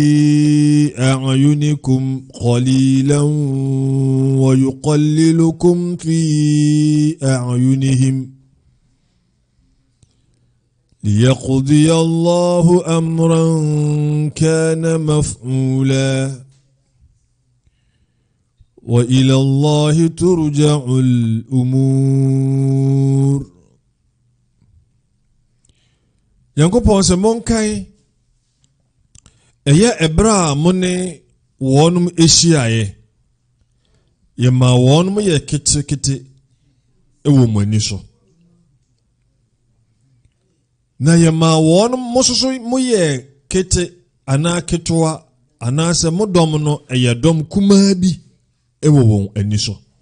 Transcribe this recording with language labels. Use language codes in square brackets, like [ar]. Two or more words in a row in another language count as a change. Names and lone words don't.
[ar] أعينكم قليلا ويقللكم في أعينهم ليقضي الله أمرا كان مفعولا وإلى الله ترجع الأمور. [ak] Yankopɔn sɛ monkae ɛyɛ ɛberɛ a mo ne wɔnom ahyiaeɛ yɛma wɔnom yɛ ketekete ɛwɔ mo ani so na yɛma wɔnom mo soso mo yɛ kete anaa ketewa anaasɛ mo dɔm no ɛyɛ dɔm kumaa bi ɛwɔ wɔn ani so